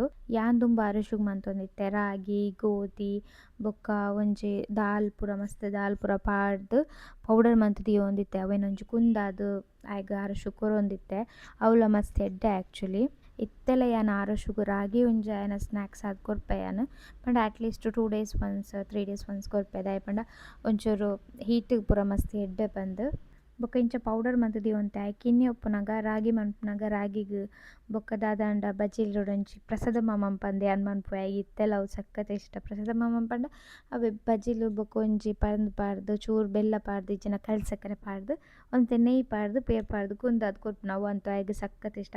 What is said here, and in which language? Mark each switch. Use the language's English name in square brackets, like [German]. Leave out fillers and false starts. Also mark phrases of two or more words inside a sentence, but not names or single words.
[Tulu] ಯಾನ್ ದುಂಬು ಅರಶುಗ್ ಮಂತೊಂದಿತ್ತೆ ರಾಗಿ ಗೋಧಿ ಬೊಕ್ಕ ಒಂಜಿ ದಾಲ್ ಪೂರ ಮಸ್ತ್ ದಾಲ್ ಪೂರ ಪಾಡ್ದ್ ಪೌಡರ್ ಮಂತ್ ದಿಯೊಂದಿತ್ತೆ ಅವೆನ್ ಒಂಜಿ ಕುಂದಾದ್ ಆಯ್ಗ ಅರಶು ಕೊರೊಂದಿತ್ತೆ ಅವಲ ಮಸ್ತ್ ಎಡ್ಡೆ ಆ್ಯಕ್ಚುಲಿ. ಇತ್ತೆಲ ಯಾನ್ ಆರಶುಗು ರಾಗಿ ಒಂಜಿ ಆಯ್ನ ಸ್ನ್ಯಾಕ್ಸ್ ಆದ್ ಕೊರ್ಪೆ ಯಾನ್ ಪಂಡ [English] atleast 2 days once 3 days once [Tulu] ಕೊರ್ಪೆ ದಾಯೆ ಪಂಡ ಒಂಚೂರು ಹೀಟಿಗ್ ಪೂರ ಮಸ್ತ್ ಎಡ್ಡೆ ಪಂದ್. ಬೊಕ್ಕ ಇಂಚ ಪೌಡರ್ ಮಂತ್ ದಿಯೊಂತೆ ಕಿನ್ನಿ ಉಪ್ಪುನಗ ರಾಗಿ ಮನ್ಪುನಗ ರಾಗಿಗ್ ಬೊಕ್ಕ ದಾದಾಂಡ ಬಜಿಲುಡು ಒಂಜಿ ಪ್ರಸಾದ ಮನ್ಪಂದೆ ಯಾನ್ ಮನ್ಪುವೆ ಇತ್ತೆಲ ಅವು ಸಖತ್ ಇಷ್ಟ. ಪ್ರಸಾದ ಮನ್ಪಂಡ ಅವೆ ಬಜಿಲು ಬೊಕ್ಕ ಒಂಜಿ ಪಂದ್ ಪಾಡ್ದ್ ಚೂರು ಬೆಲ್ಲ ಪಾಡ್ದ್ ಇಜ್ಜಿನ ಕಲ್ಸಕ್ಕರೆ ಪಾಡ್ದ್ ಒಂತೆ ನೆಯ್ಯಿ ಪಾಡ್ದ್ ಪೇರ್ ಪಾಡ್ದ್ ಕುಂದಾದ್ ಕೊರ್ಪುನ ಅವು ಅಂತು ಅಯ್ಗ್ ಸಖತ್ ಇಷ್ಟ.